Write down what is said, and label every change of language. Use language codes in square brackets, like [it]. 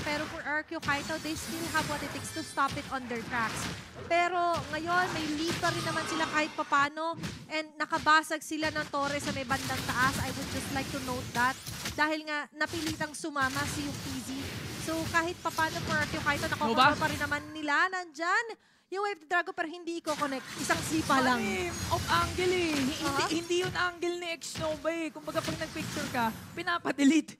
[en] Pero for RQ Kaito, they still have what it takes to stop it on their tracks. [tl] Pero ngayon, may lead pa rin naman sila kahit papano. And nakabasag sila ng torre sa may bandang taas. [en] I would just like to note that. [tl] Dahil nga, napilitang sumama si Yukizi. [en] So kahit papano for RQ Kaito, [tl] nakokontrol pa rin naman nila. Nandyan yung Wave the Dragon pero hindi i-connect. Isang sipa lang. [en] Off angle [tl] eh. Hindi yun angle ni X-Nova eh. Kung baga pag nag-picture ka, pinapadelete.